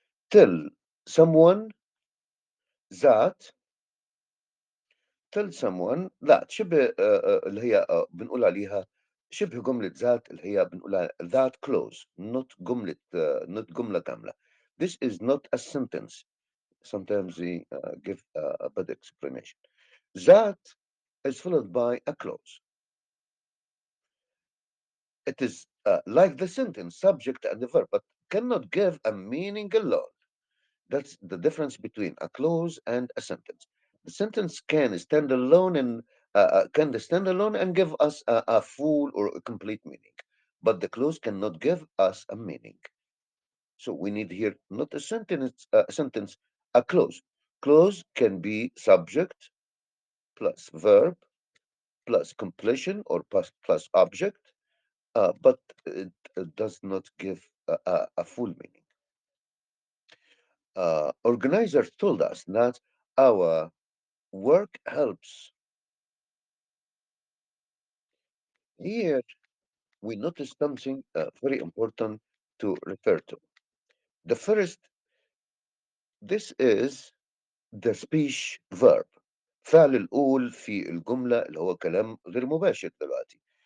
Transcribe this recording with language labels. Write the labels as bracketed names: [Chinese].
[English] Tell someone that tell someone that [Arabic] شبه اللي هي بنقول عليها شبه جملة ذات اللي هي بنقولها [English] that clause not [Arabic] جملة [English] not [Arabic] جملة كاملة. [English] This is not a sentence. Sometimes they give a bad explanation. That is followed by a clause. It is like the sentence, subject and the verb, but cannot give a meaning alone. That's the difference between a clause and a sentence. The sentence can stand alone and give us a full or a complete meaning, but the clause cannot give us a meaning. So we need here not a sentence, a clause. Clause can be subject plus verb plus completion or plus object, but it does not give a full meaning. Organizers told us that our work helps. Here we notice something very important to refer to. The first, this is the speech verb. [Arabic] فعل الأول في الجملة اللي هو كلام غير مباشر دلوقتي.